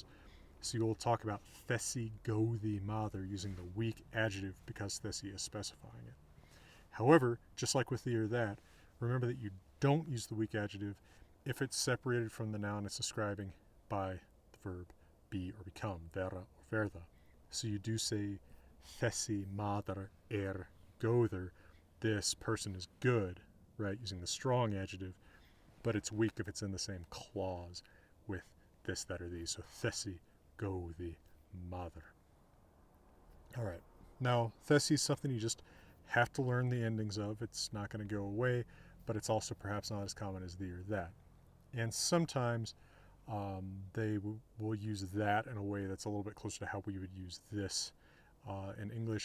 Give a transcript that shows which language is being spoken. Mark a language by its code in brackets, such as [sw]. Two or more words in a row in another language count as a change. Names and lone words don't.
[en] So you'll talk about thessi go the mother using the weak adjective because thessi is specifying it. However, just like with the or that, remember that you don't use the weak adjective if it's separated from the noun it's describing by the verb be or become, vera or verða. So you do say [is] thessi maður góður, [en] this person is good, right, using the strong adjective, but it's weak if it's in the same clause with this, that, or these. [is] So thessi góði maður. [en] All right. Now, thessi is something you just have to learn the endings of. It's not going to go away, but it's also perhaps not as common as the or that. And sometimes they will use that in a way that's a little bit closer to how we would use this in English.